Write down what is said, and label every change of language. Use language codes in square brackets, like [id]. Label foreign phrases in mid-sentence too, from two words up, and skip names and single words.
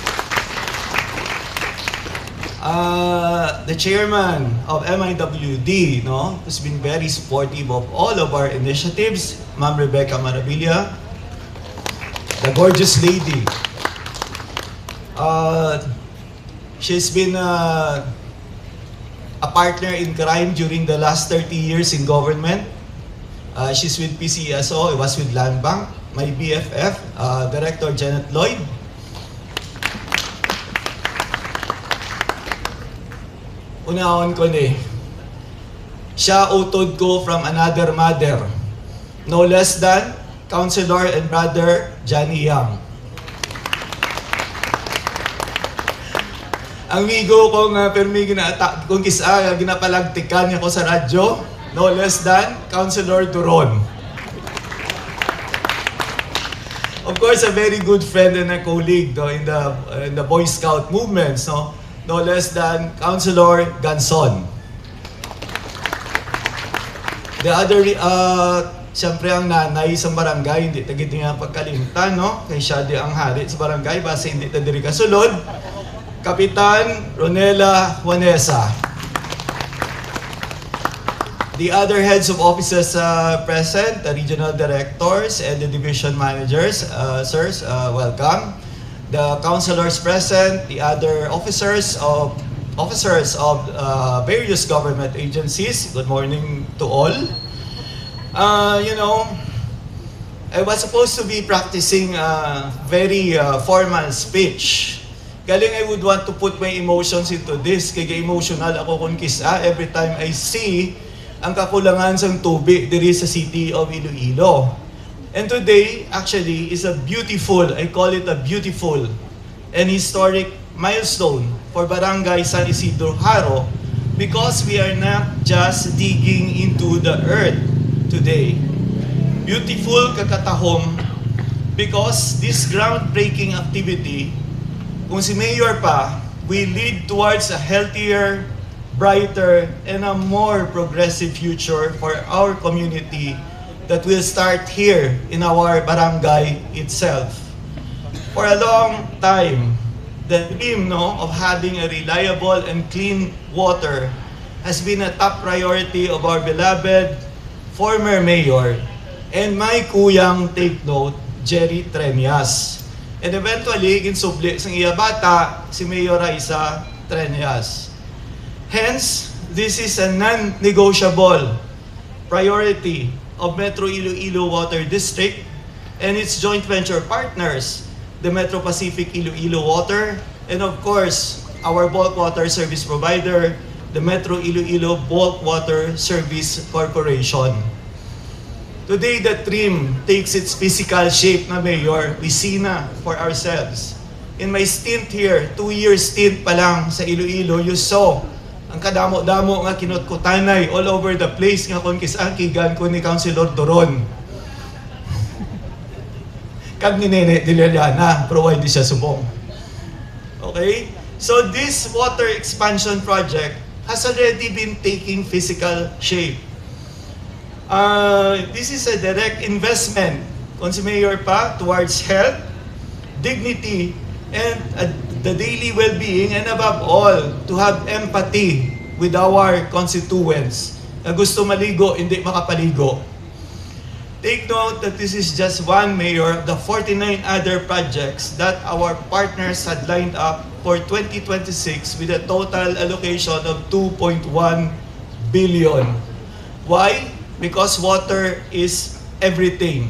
[en] The chairman of MIWD, no, who's been very supportive of all of our initiatives, Ma'am Rebecca Maravilla, the gorgeous lady. She's been a partner in crime during the last 30 years in government. She's with PCSO, I was with Land Bank, my BFF, Director Janet Lloyd. [hil] Unahon ko ni, siya utod ko [en] from another mother, no less than [hil] Councilor and Brother Johnny Yang. Ang migo ko nga permi kung kisa ginapalagtikan niya ko sa radyo, [en] no less than [hil] Councilor Duron. [en] Of course, a very good friend and a colleague, no, in the Boy Scout movements, no less than Councilor Ganson. The other, [hil] siyempre ang nanay sa barangay, hindi tagit niya pagkalimtan, no? Kay siya di ang hari sa barangay, basta hindi ta diri kasulod. Kapitan Ronela Juanesa. [en] The other heads of offices present, the regional directors and the division managers, sirs, welcome. The councilors present, the other officers of various government agencies. Good morning to all. You know, I was supposed to be practicing a very formal speech. Galing I would want to put my emotions into this, [hil] kaya emotional ako kung kisa [en] every time I see [hil] ang kakulangan sa tubig diri sa City of Iloilo. [en] And today, actually, is a beautiful, I call it a beautiful and historic milestone for Barangay San Isidro Haro, because we are not just digging into the earth today. Beautiful kakatahom because this groundbreaking activity, [hil] kung si Mayor pa, [en] will lead towards a healthier, brighter, and a more progressive future for our community that will start here in our barangay itself. For a long time, the dream, no, of having a reliable and clean water has been a top priority of our beloved former mayor and my kuyang, take note, Jerry Trenyas. And eventually, [hil] ginsubli sang iya bata, si Mayor Raisa Trenyas. [en] Hence, this is a non-negotiable priority of Metro Iloilo Water District and its joint venture partners, the Metro Pacific Iloilo Water, and of course, our bulk water service provider, the Metro Iloilo Bulk Water Service Corporation. Today, the dream takes its physical shape, na Mayor, we see na for ourselves. In my stint here, 2-year stint [hil] pa lang sa [en] Iloilo, you saw [hil] ang kadamo-damo nga kinutkutanay [en] all over the place [hil] nga kung kisang kigan ko ni Councilor Doron. Kag ni Nene Diliana, provide siya subong. [en] Okay? So this water expansion project has already been taking physical shape. This is a direct investment, [hil] kung si Mayor pa, [en] towards health, dignity, and the daily well-being, and above all, to have empathy with our constituents [hil] na gusto maligo, hindi makapaligo. [en] Take note that this is just one, Mayor, of the 49 other projects that our partners had lined up for 2026 with a total allocation of 2.1 billion. Why? because water is everything.